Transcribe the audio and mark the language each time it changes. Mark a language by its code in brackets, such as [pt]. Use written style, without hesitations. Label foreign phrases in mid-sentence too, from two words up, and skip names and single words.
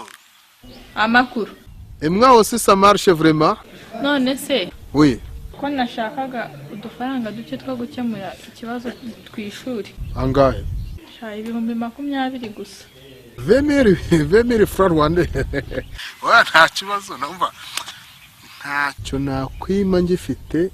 [rw] Amakuru. [fr] Et moi aussi ça marche vraiment? [rw] None se [fr] Oui. [rw] ko nashakaga udufaranga duke two gukemura ikibazo tw'ishuri. Angahe? Sha 20,20 gusa. 20,000 [fr] francs rwandais. [rw] Oya nta kibazo numva. Ntacyo nakwima ngifite.